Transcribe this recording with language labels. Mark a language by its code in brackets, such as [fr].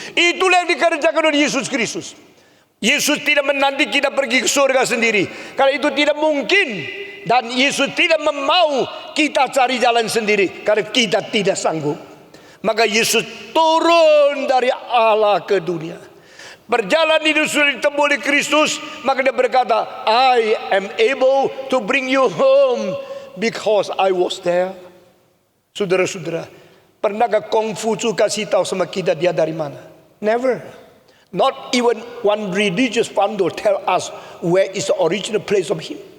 [id] Itulah yang dikerjakan oleh Yesus Kristus. Yesus tidak menanti kita pergi ke surga sendiri. Karena itu tidak mungkin. Dan Yesus tidak mau kita cari jalan sendiri. Karena kita tidak sanggup. Maka Yesus turun dari Allah ke dunia. Berjalan hidup sudah ditempuh oleh Kristus. [en] Maka dia berkata, I am able to bring you home because I was there. [id] Saudara-saudara, pernahkah Konghucu kasih tahu sama kita dia dari mana? [en] Never. Not even one religious founder tell us where is the original place of him.